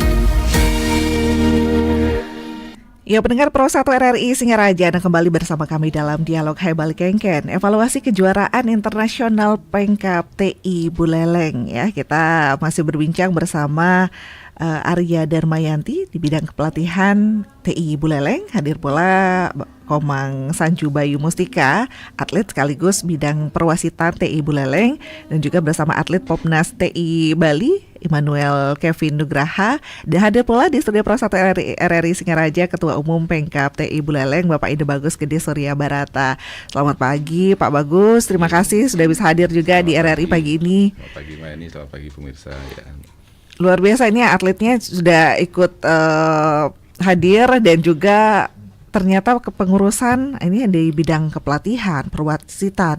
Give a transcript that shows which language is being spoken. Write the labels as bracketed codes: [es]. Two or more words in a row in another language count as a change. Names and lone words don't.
[id] Ya, pendengar Pro 1 RRI Singaraja, Anda kembali bersama kami dalam dialog Hai Balik Kengken, evaluasi kejuaraan internasional Pengkap TI Buleleng. Ya, kita masih berbincang bersama Arya Darmayanti di bidang kepelatihan TI Buleleng. Hadir pula Komang Sanju Bayu Mustika, atlet sekaligus bidang perwasitan TI Buleleng, dan juga bersama atlet Popnas TI Bali, Immanuel Kevin Nugraha. Dan hadir pula di studio Pro 1 RRI Singaraja Ketua Umum Pengkap TI Buleleng, Bapak Ide Bagus Gede Surya Barata. Selamat pagi Pak Bagus, terima kasih sudah bisa hadir juga di RRI pagi ini. Selamat pagi Mbak Eni, selamat pagi pemirsa ya. Luar biasa, ini atletnya sudah ikut hadir, dan juga ternyata kepengurusan ini di bidang kepelatihan, perwasitan.